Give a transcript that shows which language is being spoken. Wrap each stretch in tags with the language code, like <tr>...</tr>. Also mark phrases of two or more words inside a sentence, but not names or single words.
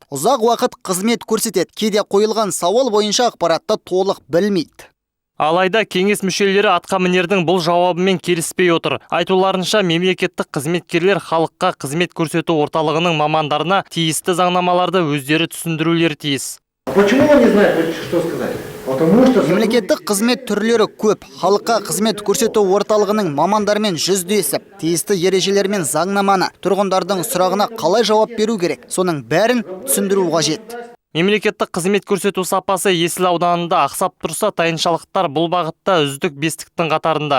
<kk>Ұзақ уақыт қызмет көрсетеді, кейде қойылған сауал бойынша ақпаратты толық білмейді. Алайда кеңес мүшелері атқамінердің бұл жауабымен келіспей отыр. Айтуларынша мемлекеттік қызметкерлер халыққа қызмет көрсету орталығының мамандарына тиісті заңнамаларды өздері түсіндірулері тиіс.</kk> <ru>Почему он не знает, что сказать?</ru> <kk>Мемлекеттік қызмет түрлері көп. Халыққа қызмет көрсету орталығының мамандармен жүздесіп, тиісті ережелер мен заңнаманы, тұрғындардың сұрағына қалай жауап беру керек, соның бәрін түсіндіру қажет. Мемлекеттік қызмет көрсету сапасы Есіл ауданында ақсап тұрса, тайыншалықтар бұл бағытта үздік бестіктің қатарында.</kk>